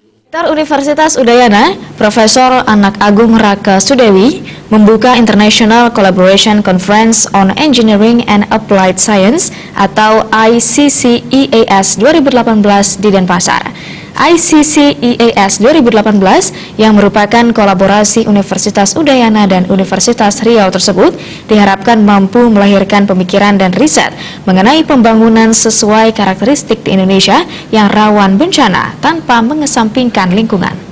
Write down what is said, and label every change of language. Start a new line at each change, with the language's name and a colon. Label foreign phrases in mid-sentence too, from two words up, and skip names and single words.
Indonesian: Rektor Universitas Udayana, Profesor Anak Agung Raka Sudewi, membuka International Collaboration Conference on Engineering and Applied Science atau ICCEAS 2018 di Denpasar. ICCEAS 2018 yang merupakan kolaborasi Universitas Udayana dan Universitas Riau tersebut diharapkan mampu melahirkan pemikiran dan riset mengenai pembangunan sesuai karakteristik di Indonesia yang rawan bencana tanpa mengesampingkan lingkungan.